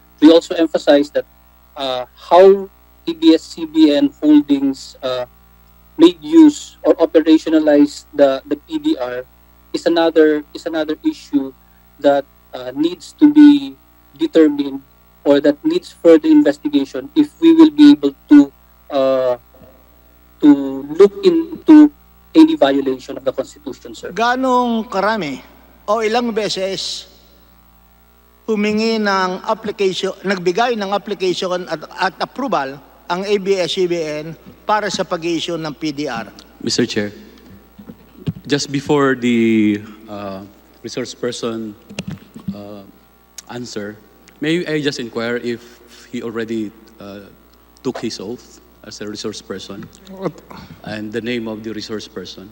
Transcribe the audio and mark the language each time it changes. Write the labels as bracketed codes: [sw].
[en] We also emphasize that how ABS-CBN Holdings made use or operationalized the PDR is another issue that needs to be determined or that needs further investigation if we will be able to look into any violation of the Constitution, sir. [tl] Ganong karami o ilang beses humingi ng application, nagbigay ng application at approval ang ABS-CBN para sa pag-issue ng PDR? [en] Mr. Chair, just before the resource person answer, may I just inquire if he already took his oath as a resource person and the name of the resource person?